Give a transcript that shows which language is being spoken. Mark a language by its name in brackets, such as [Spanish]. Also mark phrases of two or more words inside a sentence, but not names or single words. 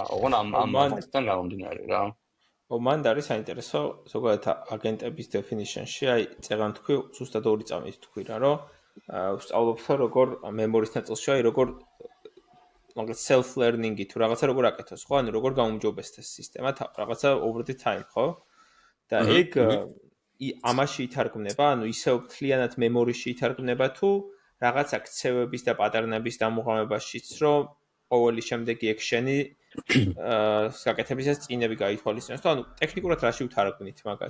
[Georgian] ოღონ ამ მაგასთან გამომდინარე რა. მან არის საინტერესო ზოგადად აგენტების definition-ში, აი წეგან თქვი, ზუსტად ორი წამით თქვი რა, რომ ვსწავლობთ როგორ მემორის ნაწილში, აი როგორ მაგალითად [English] self learning- [Georgian] ი თუ რაღაცა როგორ აკეთოს, ხო? ანუ როგორ გაუმჯობესდეს სისტემა, რაღაცა [English] over the time, [Georgian] ხო? და ეგ ამაში ითარგმნება, ანუ ისევ მთლიანად მემორიში ითარგმნება თუ რაღაცა ქცევების და პატერნების დამუღამებაშიც, რომ ყოველი შემდეგი action-ი საკეთებისას წინები გაითვალისწინოს და ანუ ტექნიკურად რაში უთარგმნით მაგას?